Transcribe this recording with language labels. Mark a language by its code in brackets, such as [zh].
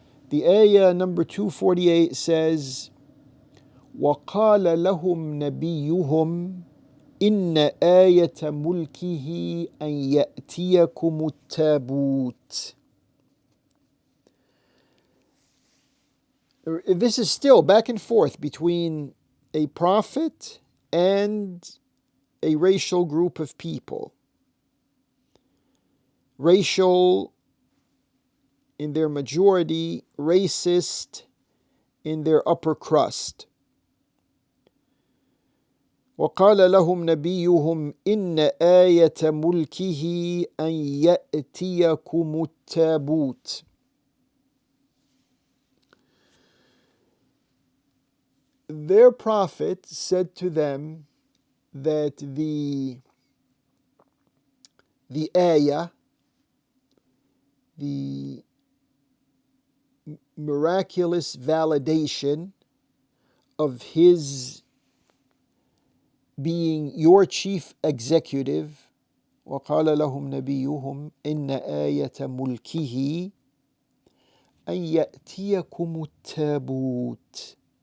[en] The ayah number 248 says, [ar] وَقَالَ لَهُمْ نَبِيُّهُمْ إِنَّ آيَةَ مُلْكِهِ أَنْ يَأْتِيَكُمُ التَّابُوتُ. [en] This is still back and forth between a prophet and a racial group of people. Racial in their majority, racist in their upper crust. [ar] وقال لهم نبيهم إن آية ملكه أن يأتيكم التابوت. [en] Their prophet said to them that the ayah, the miraculous validation of his being your chief executive, [ar] وقال لهم نبيهم إن آية ملكه أن يأتيكم التابوت.